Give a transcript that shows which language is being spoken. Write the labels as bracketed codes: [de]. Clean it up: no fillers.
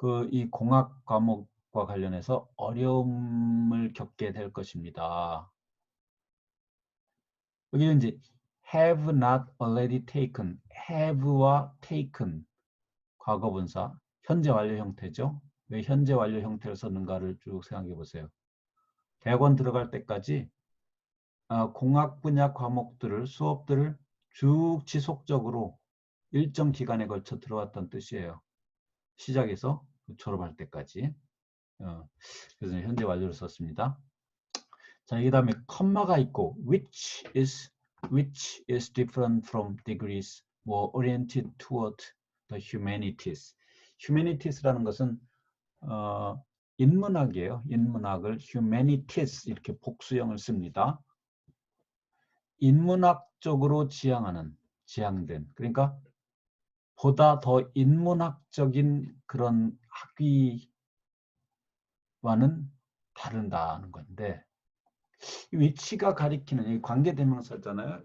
[ko] 이 공학 과목과 관련해서 어려움을 겪게 될 것입니다. 여기는 이제 [en] have not already taken, [ko] have와 taken 과거분사, 현재 완료 형태죠. 왜 현재 완료 형태를 썼는가를 쭉 생각해 보세요. 대학원 들어갈 때까지 공학 분야 과목들을 수업들을 쭉 지속적으로 일정 기간에 걸쳐 들어왔던 뜻이에요. 시작해서 졸업할 때까지. 그래서 현재 완료를 썼습니다. 자, 이 다음에 컴마가 있고 [en] which is different from degrees more oriented toward the humanities. [ko] humanities라는 것은 인문학이에요. 인문학을 humanities 이렇게 복수형을 씁니다. 인문학 쪽으로 지향된 그러니까 보다 더 인문학적인 그런 학위와는 다른다는 건데 이 위치가 가리키는 이 관계대명사잖아요.